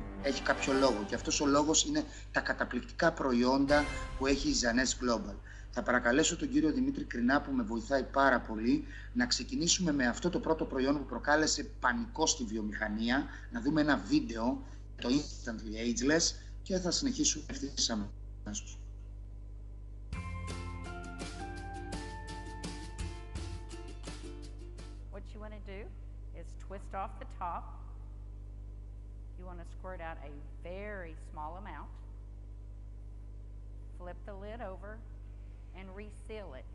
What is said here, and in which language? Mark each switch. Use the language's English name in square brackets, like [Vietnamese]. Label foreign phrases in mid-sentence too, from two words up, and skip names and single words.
[Greek] Έχει κάποιο λόγο και αυτός ο λόγος είναι τα καταπληκτικά προϊόντα που έχει η Ζανές Global. Θα παρακαλέσω τον κύριο Δημήτρη Κρινά, που με βοηθάει πάρα πολύ, να ξεκινήσουμε με αυτό το πρώτο προϊόν που προκάλεσε πανικό στη βιομηχανία, να δούμε ένα βίντεο, το Instantly Ageless, και θα συνεχίσουμε ευθύς αμέσως. [English] What you want to do is twist off the top. You want to squirt out a very small amount. Flip the lid over and reseal it.